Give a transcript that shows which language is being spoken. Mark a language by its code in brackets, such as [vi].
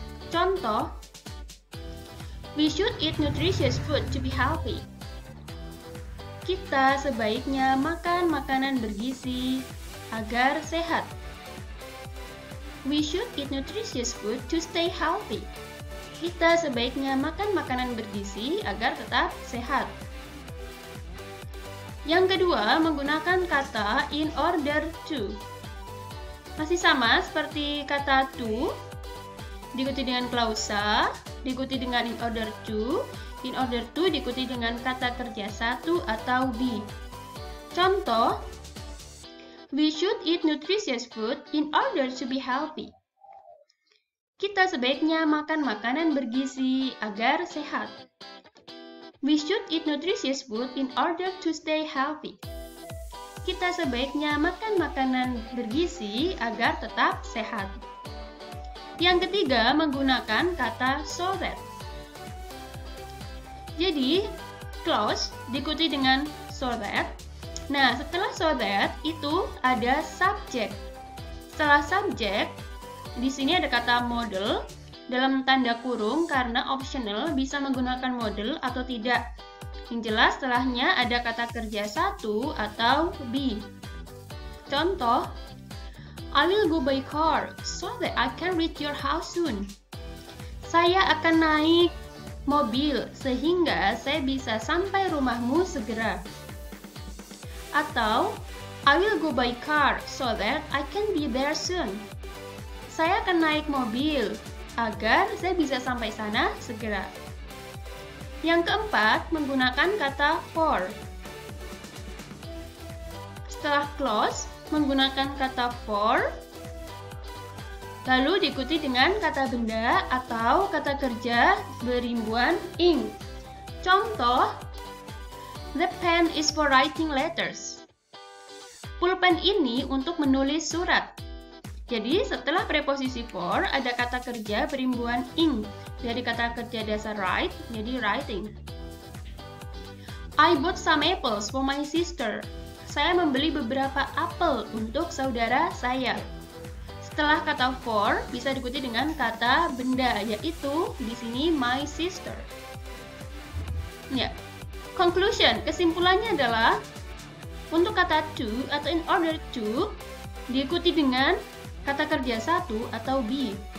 [id] Contoh, [en] we should eat nutritious food to be healthy. [id] Kita sebaiknya makan makanan bergizi agar sehat. [en] We should eat nutritious food to stay healthy. [id] Kita sebaiknya makan makanan bergizi agar tetap sehat. Yang kedua, menggunakan kata in order to. Masih sama seperti kata to, diikuti dengan klausa, diikuti dengan in order to diikuti dengan kata kerja satu atau be. Contoh, [en] we should eat nutritious food in order to be healthy. [id] Kita sebaiknya makan makanan bergizi agar sehat. [en] We should eat nutritious food in order to stay healthy. [id] Kita sebaiknya makan makanan bergizi agar tetap sehat. Yang ketiga, menggunakan kata so that. Jadi, clause diikuti dengan so that. Nah, setelah so that itu ada subject. Setelah subject, di sini ada kata model. Dalam tanda kurung karena optional bisa menggunakan model atau tidak. Yang jelas setelahnya ada kata kerja satu atau be. Contoh, [en] I will go by car so that I can reach your house soon. [id] Saya akan naik mobil sehingga saya bisa sampai rumahmu segera. Atau, [en] I will go by car so that I can be there soon. [id] Saya akan naik mobil agar saya bisa sampai sana segera. Yang keempat, menggunakan kata for. Setelah clause, menggunakan kata for, lalu diikuti dengan kata benda atau kata kerja berimbuan ing. Contoh, [en] the pen is for writing letters. [id] Pulpen ini untuk menulis surat. Jadi, setelah preposisi for, ada kata kerja berimbuan ing. Dari kata kerja dasar write, jadi writing. [en] I bought some apples for my sister. [id] Saya membeli beberapa apel untuk saudara saya. Setelah kata for, bisa diikuti dengan kata benda, yaitu di sini [en] my sister. [id] Ya. Conclusion, kesimpulannya adalah, untuk kata to atau in order to, diikuti dengan kata kerja satu atau be.